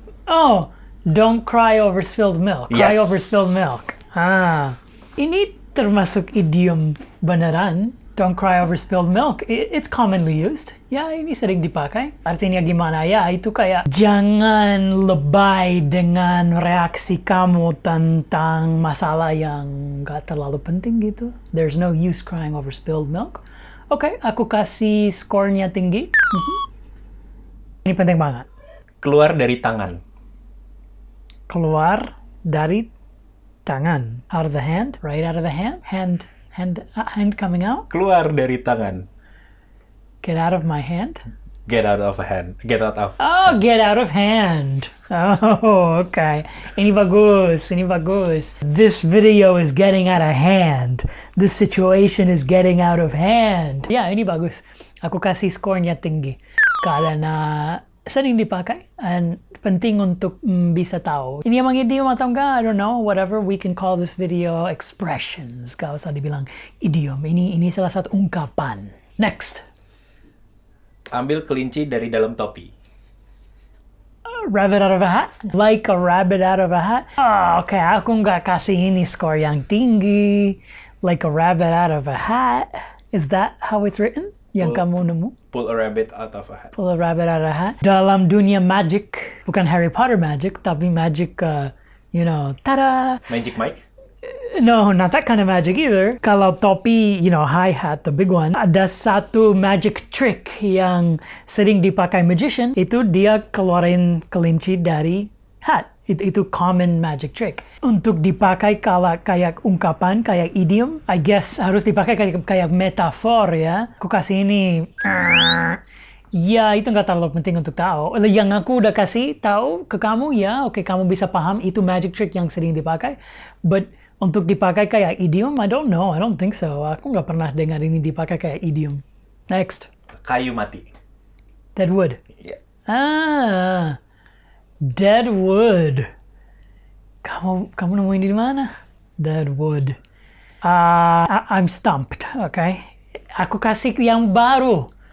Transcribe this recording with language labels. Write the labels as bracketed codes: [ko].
[en] Oh, don't cry over spilled milk. Cry Yes. over spilled milk. [id] Ini termasuk idiom beneran. [en] Don't cry over spilled milk. It's commonly used. [id] Ya, ini sering dipakai. Artinya gimana ya? Itu kayak jangan lebay dengan reaksi kamu tentang masalah yang gak terlalu penting gitu. [en] There's no use crying over spilled milk. [id] Oke, aku kasih skornya tinggi. Ini penting banget. Keluar dari tangan. Keluar dari tangan. [en] Out of the hand, right out of the hand. Hand coming out. [id] Keluar dari tangan. [en] Get out of my hand. Get out of a hand. Get out of. Oh, get out of hand. Oh, okay. [id] Ini bagus, ini bagus. [en] This video is getting out of hand. This situation is getting out of hand. [id] Ya, ini bagus. Aku kasih skornya tinggi. Karena sering dipakai dan penting untuk bisa tahu. Ini emang idiom atau enggak? [en] I don't know. Whatever, we can call this video expressions. [id] Gak usah dibilang idiom. Ini salah satu ungkapan. [en] Next. [id] Ambil kelinci dari dalam topi. [en] Rabbit out of a hat? Like a rabbit out of a hat? Oh, okay, [id] aku nggak kasih ini skor yang tinggi. [en] Like a rabbit out of a hat? Is that how it's written? [id] Yang kamu nemu? [en] Pull a rabbit out of a hat. Pull a rabbit out of a hat. [id] Dalam dunia magic, bukan Harry Potter magic, tapi magic, tada! [en] Magic Mike? No, not that kind of magic either. [id] Kalau topi, high hat, [en] the big one, [id] ada satu magic trick yang sering dipakai magician, itu dia keluarin kelinci dari hat. Itu common magic trick. Untuk dipakai kalau kayak ungkapan, kayak idiom, [en] I guess [id] harus dipakai kayak metafor ya. Aku kasih ini. Ya, itu nggak terlalu penting untuk tahu. Yang aku udah kasih tahu ke kamu, ya, oke, kamu bisa paham itu magic trick yang sering dipakai. [en] But [id] untuk dipakai kayak idiom, [en] I don't know. I don't think so. [id] Aku nggak pernah dengar ini dipakai kayak idiom. [en] Next. [id] Kayu mati. [en] Dead wood. Yeah. Dead wood. [id] Kamu nemuin di mana? [en] Dead wood. I'm stumped, okay? [id] Aku kasih yang baru.